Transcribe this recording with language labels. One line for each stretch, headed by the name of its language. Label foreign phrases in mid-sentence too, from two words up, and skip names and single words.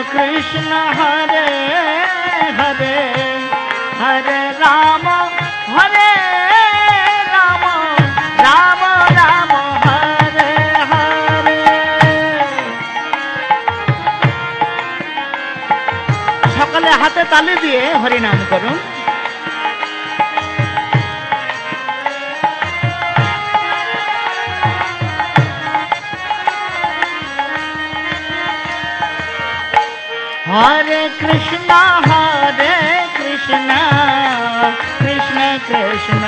Sanskrit: Krishna Hare Hare Hare Rama Hare Rama Rama Rama Hare Hare
Bangla: সকলে হাতে তালি দিয়ে হরি নাম করুন
Sanskrit: Hare Krishna Krishna Krishna